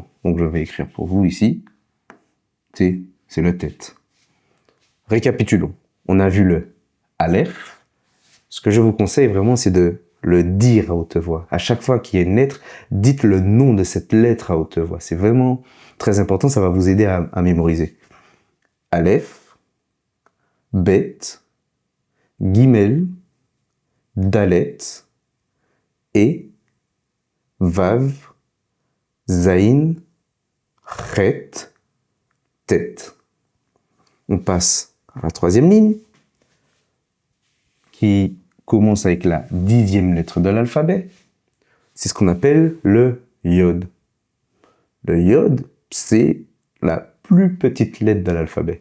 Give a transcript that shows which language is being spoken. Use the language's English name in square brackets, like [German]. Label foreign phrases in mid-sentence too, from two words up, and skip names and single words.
[French] Donc je vais écrire pour vous ici, T, c'est le tête. Récapitulons. On a vu le Aleph. Ce que je vous conseille vraiment, c'est de le dire à haute voix. À chaque fois qu'il y a une lettre, dites le nom de cette lettre à haute voix. C'est vraiment très important, ça va vous aider à mémoriser. Aleph, Bet, Gimel, Dalet, et Vav, Zain, Chet, Tet. On passe à la troisième ligne qui commence avec la 10e lettre de l'alphabet. C'est ce qu'on appelle le yod. Le yod, c'est la plus petite lettre de l'alphabet.